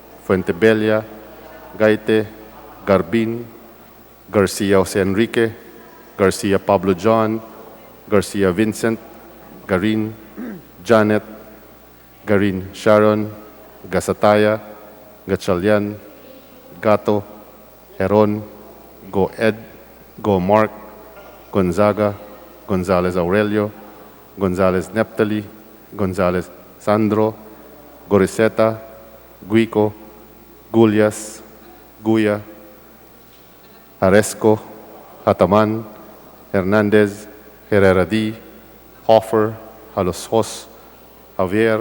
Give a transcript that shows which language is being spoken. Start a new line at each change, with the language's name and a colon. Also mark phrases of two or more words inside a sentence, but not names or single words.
Filipino: Fuentebella, Gaite, Garbin, Garcia Jose Enrique, Garcia Pablo John, Garcia Vincent, Garin, Janet, Garin Sharon, Gasataya, Gatchalian, Gato, Heron, Go Ed, Go Mark, Gonzaga, Gonzalez Aurelio, Gonzalez Neptali, Gonzalez Sandro, Goriseta, Guico, Gulyas, Guya, Aresco, Hataman, Hernandez, Herrera D, Hoffer, Halosos, Javier,